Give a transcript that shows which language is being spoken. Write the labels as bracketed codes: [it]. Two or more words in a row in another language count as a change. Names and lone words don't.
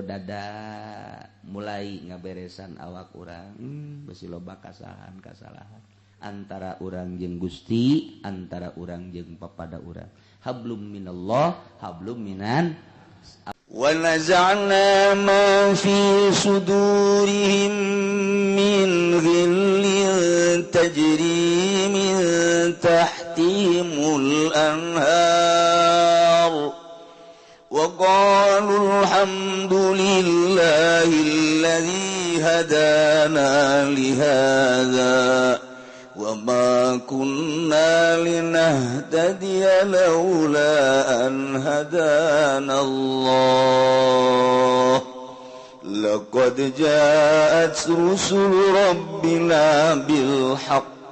[su] dada mulai ngaberesan awak urang besi loba kasalahan antara urang jeung Gusti antara urang jeung papada urang [ar] حبل من الله حبل من ونزعنا ما في صدورهم من غل تجري من تحتهم anhar وقالوا الحمد لله الذي هدانا لهذا وما كنا لنهتدي لولا أن هدانا الله لقد جاءت رسل ربنا بالحق